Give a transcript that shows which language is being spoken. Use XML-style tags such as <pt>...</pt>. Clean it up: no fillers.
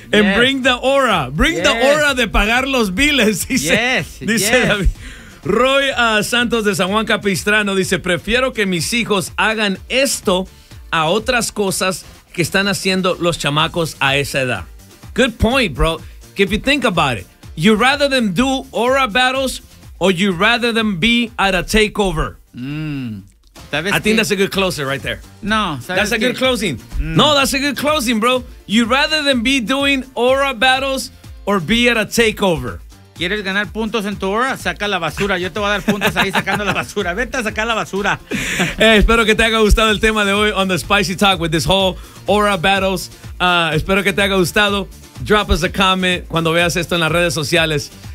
<en>And bring the aura. Bring the aura</en> <es>de pagar los biles, dice.</es> <en>Yes.</en> <es>Dice David. Roy Santos de San Juan Capistrano dice, prefiero que mis hijos hagan esto a otras cosas que están haciendo los chamacos a esa edad.</es> <en>Good point, bro. If you think about it, you rather them do aura battles or you rather them be at a takeover? I think that's a good closer right there. No. That's a good closing. Mm. No, that's a good closing, bro. You rather than be doing aura battles or be at a takeover.</en> <es>¿Quieres ganar puntos en tu aura? Saca la basura. Yo te voy a dar puntos ahí sacando la basura. Vete a sacar la basura. Espero que te haya gustado el tema de hoy</es> <en>on the Spicy Talk with this whole aura battles.</en> <es>Espero que te haya gustado.</es> <en>Drop us a comment</en> <es>cuando veas esto en las redes sociales.</es>